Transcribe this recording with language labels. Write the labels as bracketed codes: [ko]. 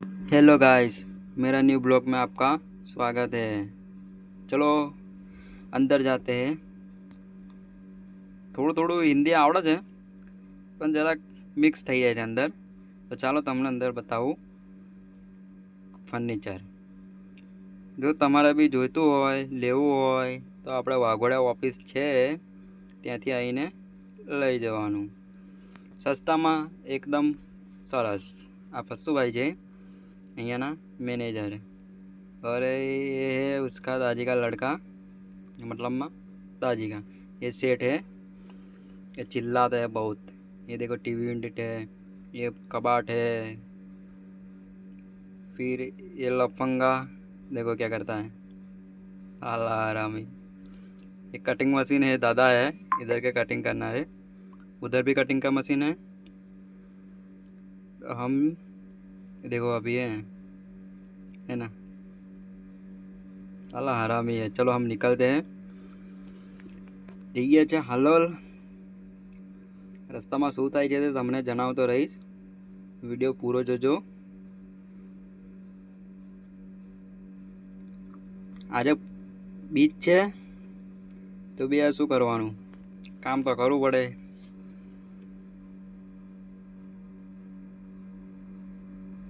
[hi] Hello guys, मेरा new blog में आपका स्वागत है। चलो अंदर जाते हैं। [gu] થોડું થોડું હિન્દી આવડે છે પણ જરાક મિક્સ થઈ જાય છે અંદર. તો ચાલો તમને અંદર બતાવું ફર્નિચર. જો તમારે બી જોઈતું હોય, લેવું હોય તો આપણે વાઘોડિયા ઓફિસ છે ત્યાંથી આવીને લઈ જવાનું સસ્તામાં એકદમ સરસ. આ ફસ્સુભાઈ છે અહીંયાના [hi] मैनेजर, और ये है उसका दादी का लड़का, मतलब माँ दादी का। ये सेठ है, ये चिल्लाता है बहुत। ये देखो टीवी यूनिट है, ये कबाट है। फिर ये लफंगा देखो क्या करता है, आला हरामी। ये कटिंग मशीन है, दादा है इधर के कटिंग करना है, उधर भी कटिंग का मशीन है। हम देखो अभी है ना, आला हरामी है। चलो हम निकलते हैं, [gu] જઈએ છે [hi] હાલોલ। [gu] રસ્તામાં શું થાય છે તે તમને જણાવતો રહીશ, વિડીયો પૂરો જોજો। આજે બીચ છે તો બી આ શું કરવાનું, કામ તો કરવું પડે।